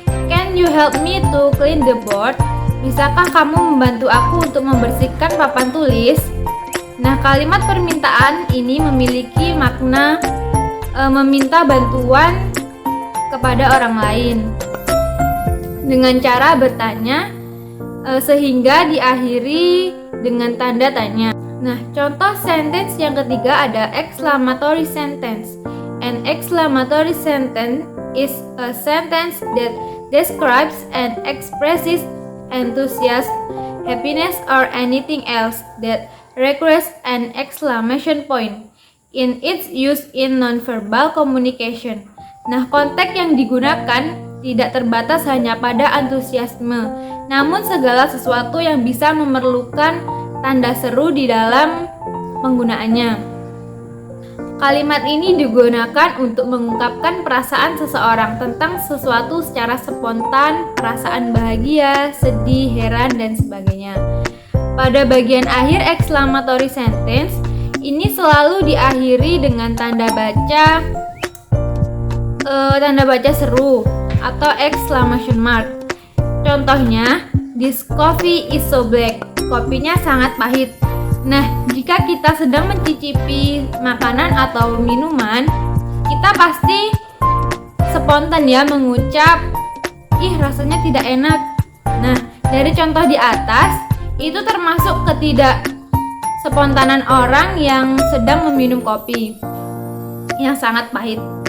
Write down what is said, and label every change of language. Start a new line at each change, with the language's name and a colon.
English: Can you help me to clean the board?
Indonesian: Bisakah kamu membantu aku untuk membersihkan papan tulis? Nah, kalimat permintaan ini memiliki makna meminta bantuan kepada orang lain dengan cara bertanya sehingga diakhiri dengan tanda tanya. Nah, contoh sentence yang ketiga ada exclamatory sentence.
English: An exclamatory sentence is a sentence that describes and expresses enthusiasm, happiness, or anything else that requires an exclamation point in its use in nonverbal communication.
Indonesian: Nah, konteks yang digunakan tidak terbatas hanya pada antusiasme, namun segala sesuatu yang bisa memerlukan tanda seru di dalam penggunaannya. Kalimat ini digunakan untuk mengungkapkan perasaan seseorang tentang sesuatu secara spontan, perasaan bahagia, sedih, heran, dan sebagainya. Pada bagian akhir exclamatory sentence, ini selalu diakhiri dengan tanda baca seru atau exclamation mark. Contohnya,
English: this coffee is so black.
Indonesian: Kopinya sangat pahit. Nah, jika kita sedang mencicipi makanan atau minuman, kita pasti spontan ya mengucap, ih rasanya tidak enak. Nah, dari contoh di atas, itu termasuk ketidakspontanan orang yang sedang meminum kopi yang sangat pahit.